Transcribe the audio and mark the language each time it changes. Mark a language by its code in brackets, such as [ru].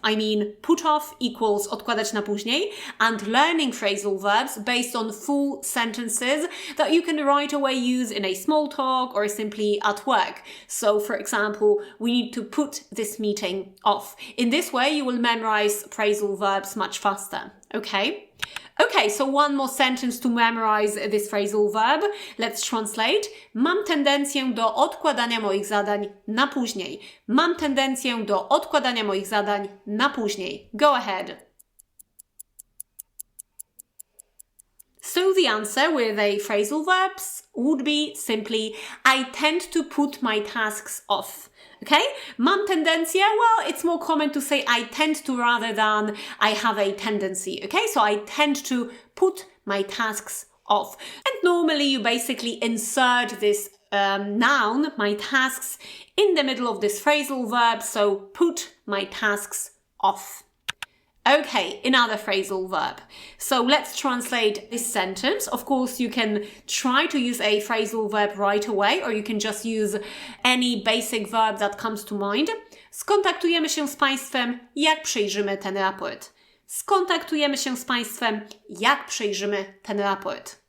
[en] I mean, put off equals [pl] odkładać na później, [en] and learning phrasal verbs based on full sentences that you can right away use in a small talk or simply at work. So, for example, we need to put this meeting off. In this way, you will memorize phrasal verbs much faster, okay? Okay, so one more sentence to memorize this phrasal verb. Let's translate. [pl] Mam tendencję do odkładania moich zadań na później. Mam tendencję do odkładania moich zadań na później. [en] Go ahead. So the answer with a phrasal verbs would be simply I tend to put my tasks off. Okay? [pl] Mam tendencję, [en] well, it's more common to say I tend to rather than I have a tendency. Okay? So I tend to put my tasks off. And normally you basically insert this noun, my tasks, in the middle of this phrasal verb. So put my tasks off. Okay, another phrasal verb. So let's translate this sentence. Of course, you can try to use a phrasal verb right away, or you can just use any basic verb that comes to mind. [pl] Skontaktujemy się z Państwem, jak przejrzymy ten raport. Skontaktujemy się z Państwem, jak przejrzymy ten raport.